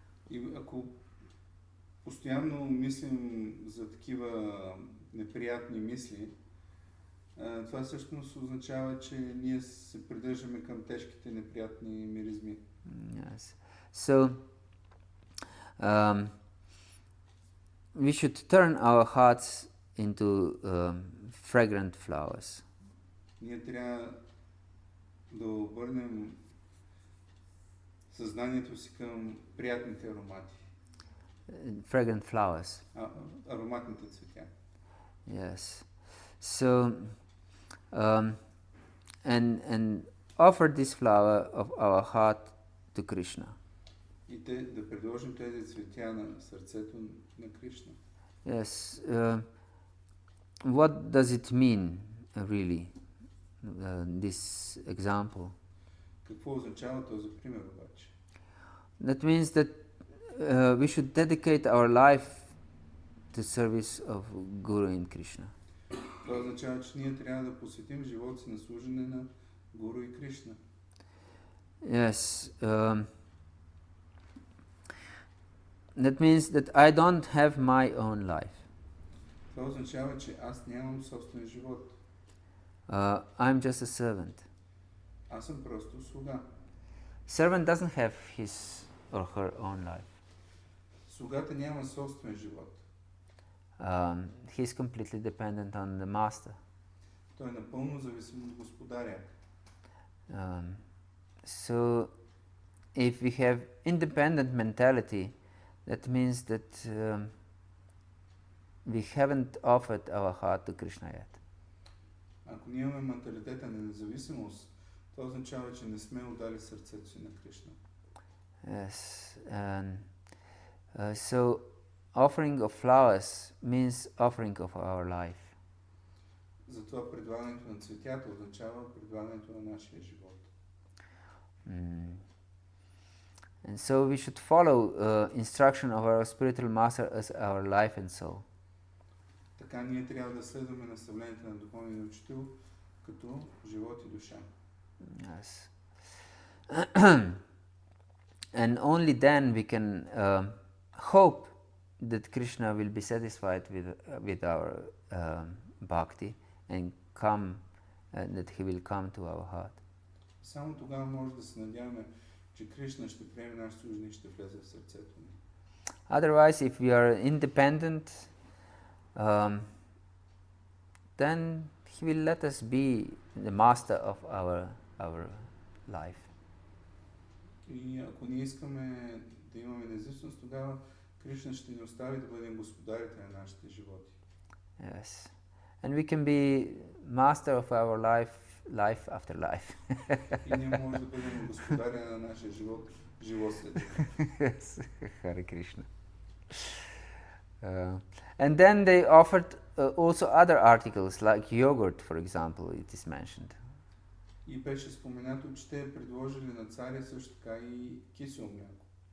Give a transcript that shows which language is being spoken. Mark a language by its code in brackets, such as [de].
[bg] И ако постоянно мислим за такива неприятни мисли, това всъщност означава, че ние се придържаме към тежките неприятни миризми. [en] Yes. So we should turn our hearts into fragrant flowers. [bg] Ние трябва да обърнем съзнанието си към приятните аромати. [en] Fragrant flowers. [bg] Ароматните цветя. [en] Yes. So and offer this flower of our heart to Krishna. [bg] И да предложим тези цветя на сърцето на Кришна. [en] Yes. What does it mean, really, this example? [bg] Какво означава този пример обаче? [en] That means that we should dedicate our life to service of Guru and Krishna. [bg] Това означава, че ние трябва да посветим живота си на служене на Гуру и Кришна. [en] Yes. That means that I don't have my own life. [bg] Това означава, че аз нямам собствен живот. [en] I'm just a servant. [bg] Аз съм просто слуга. [en] Servant doesn't have his or her own life. [bg] Слугата няма собствен живот. [en] He's completely dependent on the master. [bg] Той е напълно зависим от господаря. [en] So if we have independent mentality, that means that we haven't offered our heart to Krishna yet. [bg] Ако ние имаме менталитета на независимост, това означава, че не сме отдали сърцето си на Кришна. [en] Yes, and so offering of flowers means offering of our life. [bg] Затова предлагането на цветята означава предлагането на нашия живот. [en] And so we should follow instruction of our spiritual master as our life and soul. [bg] Така ние трябва да следваме наставлението на духовния учител като живот и душа. [en] Yes. And only then we can hope that Krishna will be satisfied with our bhakti and that he will come to our heart. [bg] Само тогава може да се надяваме, че Кришна ще приеме нашето служение и ще влезе в сърцето ни. [en] Otherwise, if we are independent, then He will let us be the master of our life. [bg] И ако ние искаме да имаме независимост, тогава Кришна ще ни остави да бъдем господарите на нашите животи. [en] Yes. And we can be master of our life after life. [bg] И ние може да бъдем господари на нашия живот, живот след живот. [en] Yes. Hare Krishna. And then they offered also other articles like yogurt, for example, it is mentioned. [bg] И беше споменато, че те предложили на царя също така и кисело мляко.